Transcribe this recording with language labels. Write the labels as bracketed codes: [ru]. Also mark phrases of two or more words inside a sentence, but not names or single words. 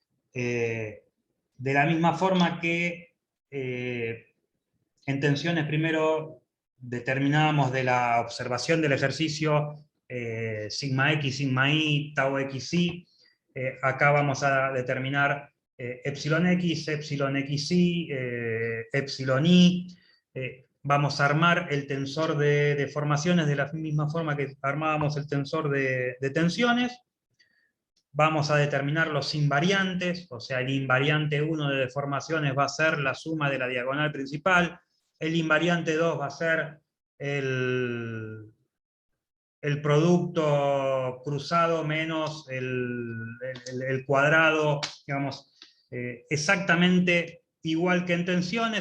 [es] De la misma forma que en tensiones primero determinábamos de la observación del ejercicio sigma x, sigma y, tau xy, acá vamos a determinar epsilon x, epsilon xy, epsilon y. Vamos a armar el tensor de deformaciones de la misma forma que armábamos el tensor de tensiones. Vamos a determinar los invariantes, o sea, el invariante 1 de deformaciones va a ser la suma de la diagonal principal, el invariante 2 va a ser el producto cruzado menos el cuadrado, digamos, exactamente igual que en tensiones.